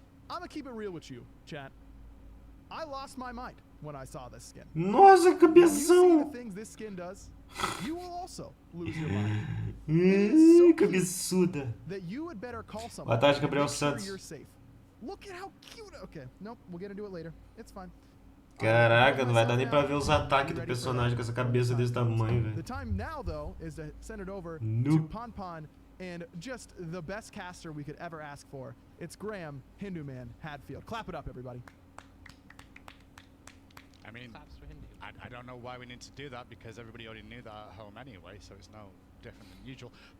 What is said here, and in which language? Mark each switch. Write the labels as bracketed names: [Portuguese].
[English] I'm gonna keep it real with you, chat. I lost my mind when I saw this skin. [Portuguese] Nossa, cabeção! [English] When you see the things this skin does, you will also lose your mind. [Portuguese] Cabeçuda. [English] That you would better call someone. [Portuguese] Boa tarde, Gabriel Santos. [English] You're safe. Look at how cute. Okay, nope, we'll get into it later. It's fine. [Portuguese] Caraca, não vai dar nem pra ver os ataques do personagem com essa cabeça desse tamanho, velho. [English] The time now, though, is to send it over to Ponpon and just the best caster we could ever ask for. It's Graham Hindu Man Hadfield. Clap it up, everybody. I mean, I don't know why we need to do that because everybody already knew that at home anyway, so it's no different than usual.